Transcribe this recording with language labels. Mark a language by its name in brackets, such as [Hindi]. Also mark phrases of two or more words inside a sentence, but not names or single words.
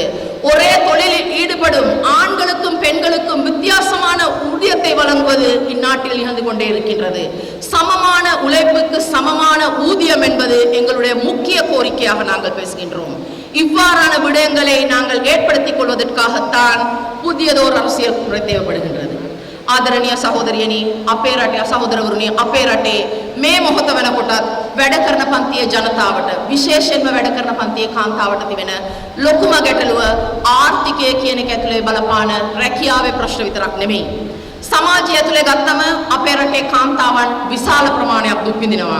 [Tamil] ஒரே தொழிலில் ஈடுபடும் ஆண்களுக்கும் பெண்களுக்கும் வித்தியாசமான ஊதியத்தை வழங்குவது இந்நாட்டில் நிகழ்ந்து கொண்டே இருக்கின்றது. சமமான உழைப்புக்கு சமமான ஊதியம் என்பது எங்களுடைய முக்கிய கோரிக்கையாக நாங்கள் பேசுகின்றோம். இவ்வாறான விடயங்களை நாங்கள் ஏற்படுத்திக் கொள்வதற்காகத்தான் புதியதோர் அரசியல் முறை தேவைப்படுகின்றது. [Sinhala] ආදරණීය සහෝදරියනි, අපේ රටේ සහෝදරවරුනි, අපේ රටේ මේ මොහොත වෙනකොට වැඩ කරන පන්තියේ ජනතාවට, විශේෂයෙන්ම වැඩ කරන පන්තියේ කාන්තාවට තිබෙන ලොකුම ගැටලුව ආර්ථිකය කියන එක ඇතුලේ බලපාන රැකියාවේ ප්‍රශ්න විතරක් නෙමෙයි. සමාජය ඇතුලේ ගත්තම අපේ රටේ කාන්තාවන් විශාල ප්‍රමාණයක් දුක් විඳිනවා.